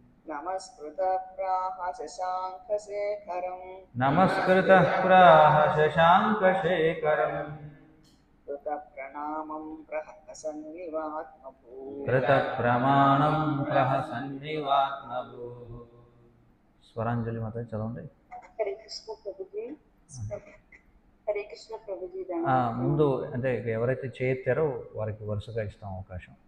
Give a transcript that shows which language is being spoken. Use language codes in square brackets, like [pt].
[sa] नमस्कृतः प्राह शशाङ्कशेखरम् नमस्कृतः प्राह शशाङ्कशेखरम् कृतप्रणामं प्रहसन्निवात्मभूः कृतप्रमाणं प्रहसन्निवात्मभूः [te] స్వరాంజలి మాత చదవండి. [hi] हरे कृष्ण प्रभु जी हरे कृष्ण प्रभु जी [te] ముందు అంటే ఎవరైతే చేయెత్తారో వారికి వరుసగా ఇస్తాం అవకాశం.